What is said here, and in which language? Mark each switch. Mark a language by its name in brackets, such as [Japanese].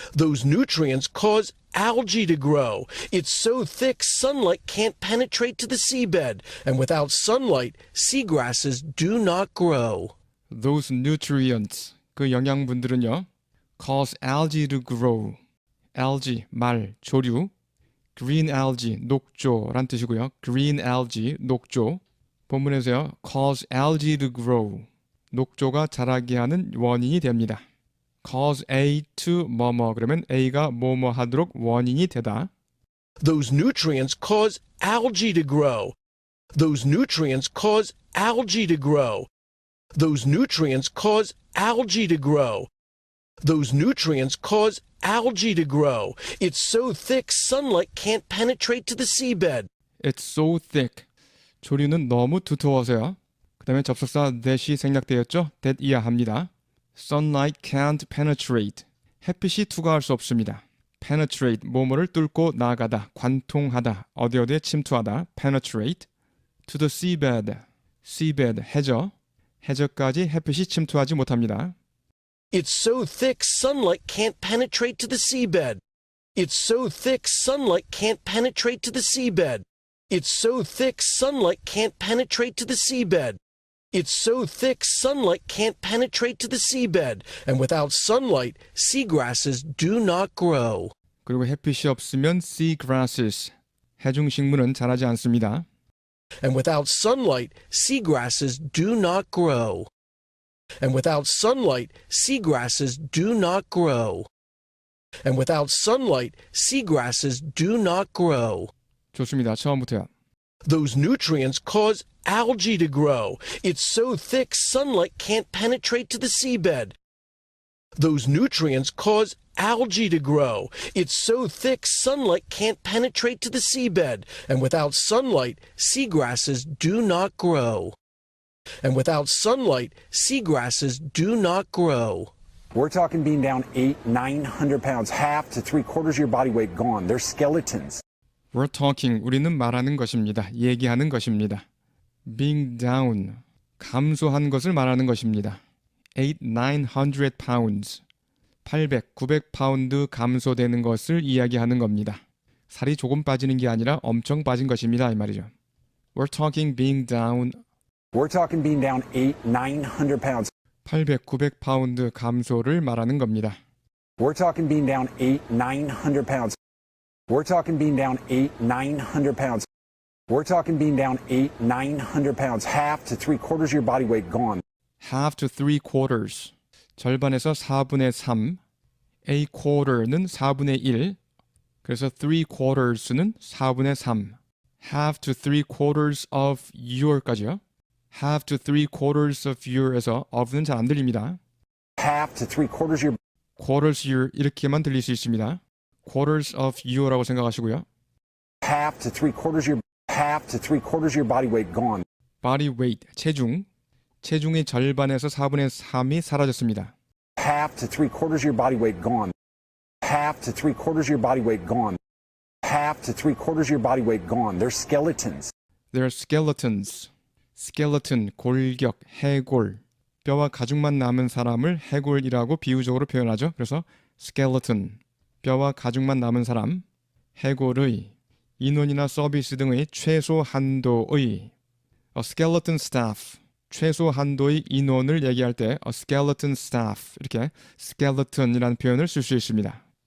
[English] Those nutrients cause algae to grow. It's so thick sunlight can't penetrate to the seabed, and without sunlight, seagrasses do not grow. Those nutrients, [Korean] 그 영양분들은요, [English] cause algae to grow. [Korean] algae, 말, 조류. green algae, 녹조란 뜻이고요. [English] green algae, [Korean] 녹조. 본문에서요, [English] cause algae to grow. [Korean] 녹조가 자라게 하는 원인이 됩니다. [English] cause A to [Korean] 뭐뭐 그러면 A가 뭐뭐 하도록 원인이 되다. [English] Those nutrients cause algae to grow. Those nutrients cause algae to grow. Those nutrients cause algae to grow. Those nutrients cause algae to grow. It's so thick sunlight can't penetrate to the seabed. It's so thick. [Korean] 조류는 너무 두터워서요. 그 다음에 접속사 that이 생략되었죠? that 이해합니다. [English] Sunlight can't penetrate. [Korean] 햇빛이 투과할 수 없습니다. penetrate, 뭐뭐를 뚫고 나가다, 관통하다, 어디에 침투하다, penetrate. [English] to the seabed, seabed, [Korean] 해저. 해저까지 햇빛이 침투하지 못합니다. [English] It's so thick sunlight can't penetrate to the seabed. It's so thick sunlight can't penetrate to the seabed. It's so thick sunlight can't penetrate to the seabed. It's so thick sunlight can't penetrate to the seabed. And without sunlight, seagrasses do not grow. [Korean] 그리고 햇빛이 없으면 seagrasses, 해중식물은 자라지 않습니다. [English] And without sunlight, seagrasses do not grow. And without sunlight, seagrasses do not grow. And without sunlight, seagrasses do not grow. [Korean] 좋습니다. 처음부터요. [English] Those nutrients cause algae to grow. It's so thick sunlight can't penetrate to the seabed. Those nutrients cause algae to grow. It's so thick sunlight can't penetrate to the seabed. And without sunlight, seagrasses do not grow. And without sunlight, seagrasses do not grow. We're talking being down 900 pounds, half to 3/4 of your body weight gone. They're skeletons. We're talking, [Korean] 우리는 말하는 것입니다. 얘기하는 것입니다. [English] Being down, [Korean] 감소한 것을 말하는 것입니다. 900 pounds, 800, 900파운드 감소되는 것을 이야기하는 겁니다. 살이 조금 빠지는 게 아니라 엄청 빠진 것입니다. 이 말이죠. [English] We're talking being down. We're talking being down 900 pounds. [Korean] 800, 900파운드 감소를 말하는 겁니다. [English] We're talking being down 900 pounds. We're talking being down 900 pounds. We're talking being down 900 pounds, half to 3/4 of your body weight gone. half to 3/4. [Korean] 절반에서 4분의 3. A quarter는 4분의 1. 그래서 3/4는 4분의 3. [English] half to 3/4 of your까지요. half to 3/4 of your에서 of는 [Korean] 잘 안 들립니다. [English] Half to 3/4 of your quarters your [Korean] 이렇게만 들릴 수 있습니다. [English] quarters of your [Korean] 라고 생각하시고요. [English] half to 3/4 of your body weight gone. body weight, [Korean] 체중. 체중의 절반에서 4분의 3이 사라졌습니다. [English] Half to 3/4 of your body weight gone. Half to 3/4 of your body weight gone. Half to 3/4 of your body weight gone. They're skeletons. They're skeletons. [Korean] skeleton, 골격, 해골. 뼈와 가죽만 남은 사람을 해골이라고 비유적으로 표현하죠. 그래서 skeleton, 뼈와 가죽만 남은 사람, 해골의 인원이나 서비스 등의 최소 한도의 [English] a skeleton staff, [Korean] 최소 한도의 인원을 얘기할 때 a skeleton staff 이렇게 skeleton이라는 표현을 쓸 수 있습니다.